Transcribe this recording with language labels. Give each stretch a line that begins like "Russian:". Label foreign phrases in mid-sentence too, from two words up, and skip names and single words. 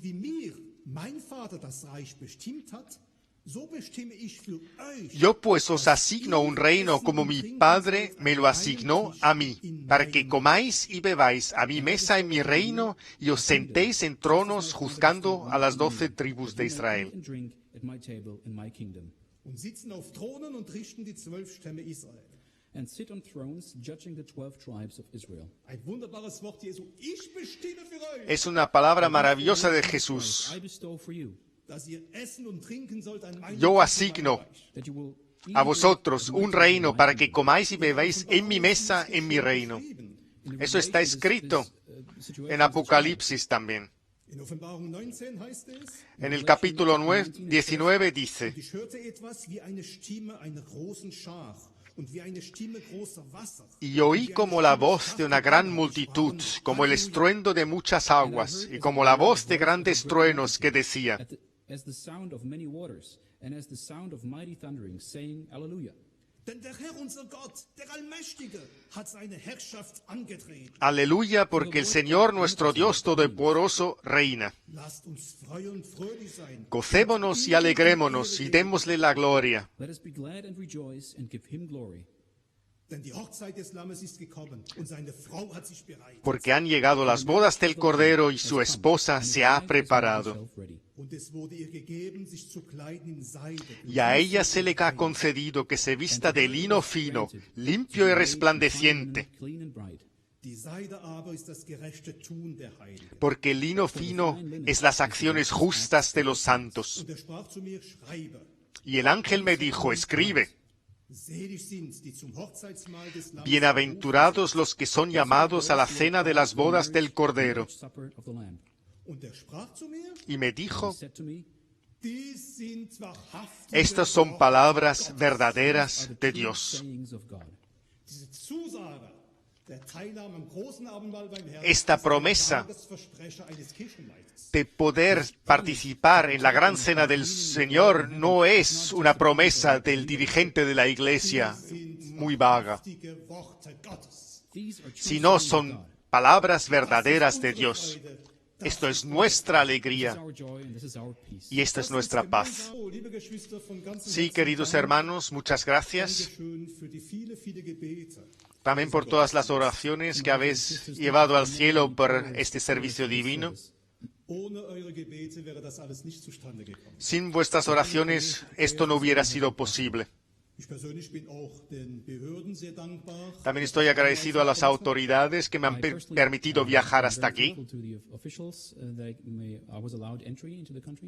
Spanish: Yo pues os asigno un reino como mi Padre me lo asignó a mí, para que comáis y bebáis a mi mesa en mi reino y os sentéis en tronos juzgando a las 12 tribus de Israel.
English: And sit on thrones judging the 12 tribes of Israel.
Spanish: Es una palabra maravillosa de Jesús.
English: I bestow for you
Spanish: Yo asigno a vosotros un reino para que comáis y bebáis en mi mesa, en mi reino. Eso está escrito en Apocalipsis también. En el capítulo 19 dice: y oí como la voz de una gran multitud, como el estruendo de muchas aguas, y como la voz de grandes truenos que decía:
English: as the sound of many waters, and as the sound of mighty thundering, saying, Alleluia.
Spanish: Aleluya, porque el Señor nuestro Dios Todopoderoso reina. Gocémonos y alegrémonos y démosle la gloria.
English: Let us be glad and rejoice and give him glory.
Spanish: Porque han llegado las bodas del Cordero y su esposa se ha preparado. Y a ella se le ha concedido que se vista de lino fino, limpio y resplandeciente. Porque el lino fino es las acciones justas de los santos. Y el ángel me dijo: escribe. Bienaventurados los que son llamados a la cena de las bodas del Cordero.
German: Und er sprach zu mir,
Spanish: y me dijo,
English: He said to me,
German: dies sind wahrhaftige
Spanish: estas son
German: Worte
Spanish: palabras
German: Gottes.
Spanish: verdaderas
English: are the
Spanish: de
English: true
Spanish: Dios.
English: sayings of God.
German: Diese Zusage der Teilnahme am großen Abendmahl beim Herrn
Spanish: Esta
German: ist ein
Spanish: promesa
German: Tagesversprecher eines Kirchenleiters.
Spanish: De poder participar en la gran cena del Señor no es una promesa del dirigente de la iglesia muy vaga,
German: Wahrhaftige Worte Gottes.
English: These are true
Spanish: sino
English: sayings of
Spanish: son
English: God.
Spanish: palabras verdaderas de Dios. Esto es nuestra
English: This is
Spanish: alegría
English: our joy and this is our peace.
Spanish: y esta es nuestra paz.
German: Oh, liebe Geschwister, von ganzem
Spanish: Sí,
German: Herzen
Spanish: queridos
German: Dank.
Spanish: hermanos, muchas gracias
German: Dankeschön für die viele Gebete.
Spanish: también por todas las oraciones que habéis llevado al cielo por este servicio divino.
German: Ohne eure Gebete wäre das alles nicht zustande gekommen.
Spanish: Sin vuestras oraciones esto no hubiera sido posible.
German: Ich persönlich bin auch den Behörden sehr dankbar.
Spanish: También estoy agradecido a las autoridades que me han permitido viajar hasta aquí.
English: To the officials that I was allowed entry into the country.